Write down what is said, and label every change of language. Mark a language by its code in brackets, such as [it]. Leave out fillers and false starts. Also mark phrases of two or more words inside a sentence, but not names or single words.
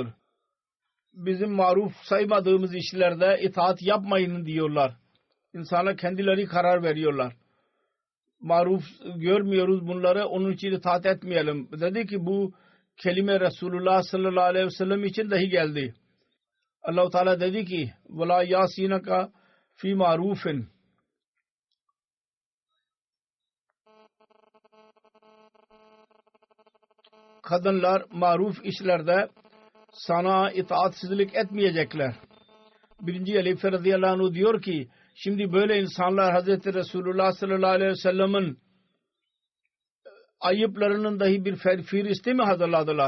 [tr] Bizim maruf saymadığımız işlerde itaat yapmayın diyorlar. İnsanlar kendileri karar veriyorlar. Maruf görmüyoruz bunları, onun için itaat etmeyelim. Dedi ki bu kelime Resulullah [ar] صلى الله عليه وسلم [tr] için dahi geldi. Allah-u Teala dedi ki [ar] وَلَا يَاسِينَكَ فِي مَعْرُوفٍ [tr] kadınlar maruf işlerde sana itaatsizlik etmeyecekler. 1. Halife [ar] رضي الله عنه [tr] diyor ki şimdi böyle insanlar Hazreti Resulullah [ar] صلى الله عليه وسلم'in [tr] ayıplarının dahi bir fihristi mi hazırladılar?